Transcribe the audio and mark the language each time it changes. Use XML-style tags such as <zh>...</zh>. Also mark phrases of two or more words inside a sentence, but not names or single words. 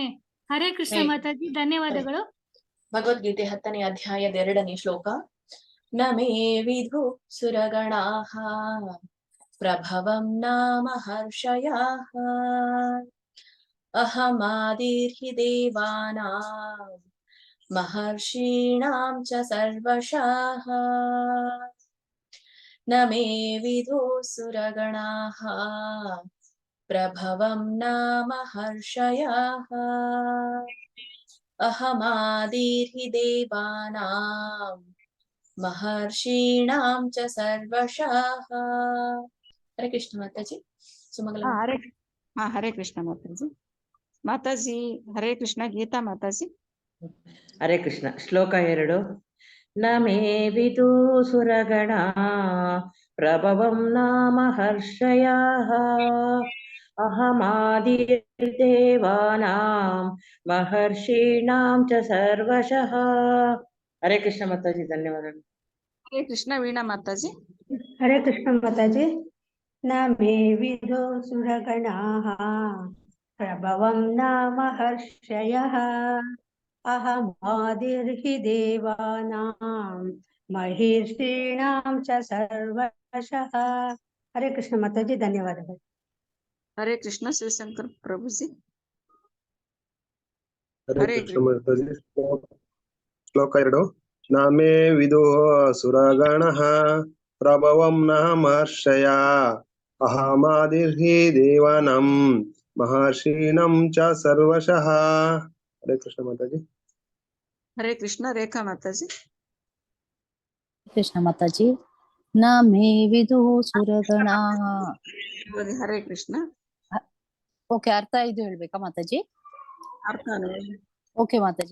<kn>ಹರೇ ಕೃಷ್ಣ ಮಾತಾಜಿ, ಧನ್ಯವಾದಗಳು. ಭಗವದ್ಗೀತೆ 10ನೇ ಅಧ್ಯಾಯದ 2ನೇ ಶ್ಲೋಕ.</kn> <sa>ನ ಮೇ ವಿಧು ಸುರಗಣಾಃ ಪ್ರಭವಂ ನಾಮ ಹರ್ಷಯಾಃ ಅಹಮಾದಿರ್ಹಿ ದೇವಾನಾಂ ಮಹರ್ಷೀಣಾಂ ಚ ಸರ್ವಶಃ. ನ ಮೇ ವಿಧು ಸುರಗಣಾಃ ಪ್ರಭವಂ ನಾಮ ಹರ್ಷಯಾಃ ಅಹಮಾದಿರ್ಹಿ ದೇವಾನಾಂ ಮಹರ್ಷೀಣಾಂ ಚ ಸರ್ವಶಃ.</sa> <kn>ಹರೇ ಕೃಷ್ಣ ಮಾತಾಜಿ. ಸುಮಂಗಲ ಹರೇ ಕೃಷ್ಣ ಮಾತಾಜಿ. ಮಾತಾಜಿ ಹರೇ ಕೃಷ್ಣ. ಗೀತಾ ಮಾತಾಜಿ. ಹರೇ ಕೃಷ್ಣ. ಶ್ಲೋಕ 2.</kn> <sa>ನ ಮೇ ವಿದು ಸುರಗಣ ಪ್ರಭವಂ ನಾಮ ಹರ್ಷಯಾಃ ಅಹಮಾದಿರ್ದೇವಾನಾಂ ಮಹರ್ಷೀಣಾಂ ಚ ಸರ್ವಶಃ.</sa> <kn>ಹರೇ ಕೃಷ್ಣ ಮಾತಾಜಿ, ಧನ್ಯವಾದಗಳು. ಹರೇ ಕೃಷ್ಣ. ವೀಣಾ ಮಾತಾಜಿ. ಹರೇ ಕೃಷ್ಣ ಮಾತಾಜಿ.</kn> <sa>ನ ಮೇ ವಿಧೋ ಸುರಗಣಾಃ ಪ್ರಭವಂ ನಾಮ ಹರ್ಷಯಃ ಅಹಮಾದಿರ್ಹಿ ದೇವಾನಾಂ ಮಹರ್ಷೀಣಾಂ ಚ ಸರ್ವಶಃ.</sa> <kn>ಹರೇ ಕೃಷ್ಣ ಮಾತಾಜಿ, ಧನ್ಯವಾದಗಳು. ಹರೇ ಕೃಷ್ಣ. ಶಿವಶಂಕರ್ ಪ್ರಭುಜಿ. ಹರೇ ಕೃಷ್ಣ ಮಾತಾಜಿ. ಶ್ಲೋಕ 2.</kn> <sa>ನ ಮೇ ವಿದೋ ಸುರಗಣಃ ಪ್ರಭವಂ ನಾಮ ಹರ್ಷಯಾ ಅಹಮಾದಿರ್ಹಿ ದೇವಾನಾಂ ಮಹರ್ಷೀಣಾಂ ಚ ಸರ್ವಶಃ.</sa> <kn>ಹರೇ ಕೃಷ್ಣ ಮಾತಾಜಿ. ಹರೇ ಕೃಷ್ಣ. ರೇಖಾ ಮಾತಾಜಿ. ಕೃಷ್ಣ ಮಾತಾಜಿ.</kn> <sa>ನ ಮೇ ವಿದು ಸುರಗಣಾಃ.</sa> <kn>ಹರೇ ಕೃಷ್ಣ. ಓಕೆ, ಅರ್ಥ ಇದು ಹೇಳ್ಬೇಕಾ ಮಾತಾಜಿ? ಅರ್ಥ ಓಕೆ ಮಾತಾಜಿ.</kn>